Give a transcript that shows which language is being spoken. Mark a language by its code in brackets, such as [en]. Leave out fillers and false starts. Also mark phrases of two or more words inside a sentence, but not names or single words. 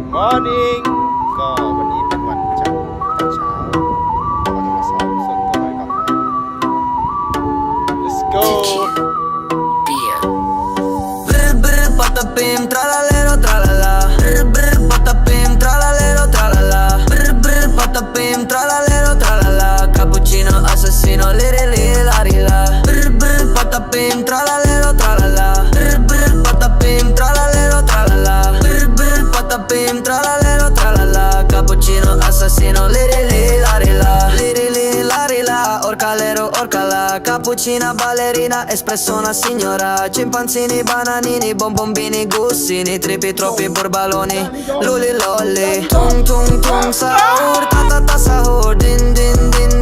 [th] morning ก็วันนี้เป็นวันจันทร์ตอนเช้าเราจะมาซ้อมส่วนตัวไว้ก่อนนะ [en] let's go [it] Brr brr patapim tralalero tralala Brr brr patapim tralalero tralala Brr brr patapim tralalero tralala Cappuccino assassino liri liri lari la Brr brr patapim tralalero tralala Brr brr patapim tralalero tralala Brr brr patapim tralalero tralala Cappuccino assassino liri liri lari la Liri liri lari la Orcalero orcala Cappuccina ballerina espresso una signora Cimpanzini bananini bombombini gussini Tripi troppi borbaloni Luli lolli Tung tung tung sahur ta ta ta sahur Din din din